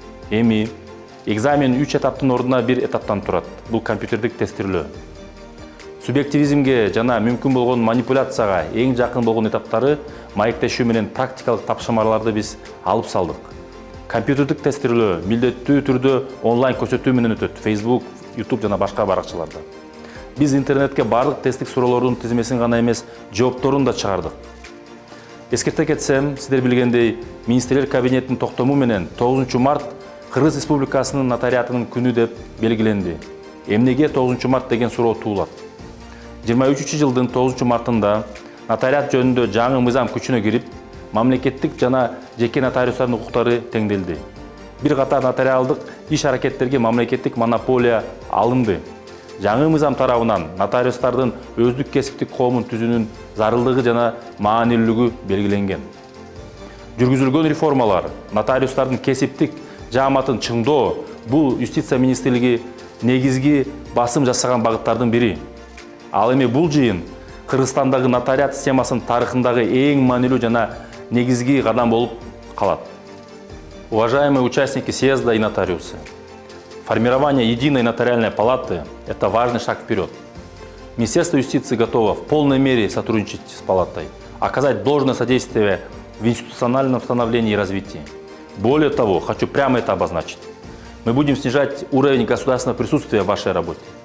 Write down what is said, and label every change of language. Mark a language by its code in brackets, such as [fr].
[ky] Эми экзамен 3 этаптын ордуна 1 этаптан турат. Бул компьютердик тестирлөө. Субъективизмге жана мүмкүн болгон манипуляцияга эң жакын болгон этаптары маектешүү менен практикалык тапшырмаларды биз алып салдык. Компьютердик тестирлөө милдеттүү түрдө онлайн көрсөтүү менен өтөт. Facebook, YouTube жана башка баракчаларда. Биз интернетке бардык тесттик суроолордун тизмесин гана эмес, жоопторун да чыгардык. Эскерте кетсем, сиздер билгендей, министрлер кабинетинин токтому менен 9 март Кыргыз Республикасынын нотариатынын күнү деп белгиленди. Эмнеге 9 март деген суроо туулат. 23 жылдын 9 мартында нотариат жөнүндө жаңы мыйзам күчүнө кирип, мамлекеттик жана жеке нотариустардын укуктары теңделди. Бир катар нотариалдык иш-аракеттерге мамлекеттик монополия алынды. Жаңы мыйзам тарабынан нотариустардын өздүк кесиптик коомун түзүүнүн зарылдыгы жана маанилүүлүгү белгиленген. Жүргүзүлгөн реформалар нотариустардын кесиптик жааматын чыңдоо бул Юстиция министрлиги негизги басым жасаган багыттардын бири. Ал эми бул жыйын Кыргызстандагы нотариат системасынын тарыхындагы эң маанилүү жана негизги кадам болуп калат. [ru] Уважаемые участники съезда и нотариусы, формирование единой нотариальной палаты – это важный шаг вперед. Министерство юстиции готово в полной мере сотрудничать с палатой, оказать должное содействие в институциональном становлении и развитии. Более того, хочу прямо это обозначить. Мы будем снижать уровень государственного присутствия в вашей работе.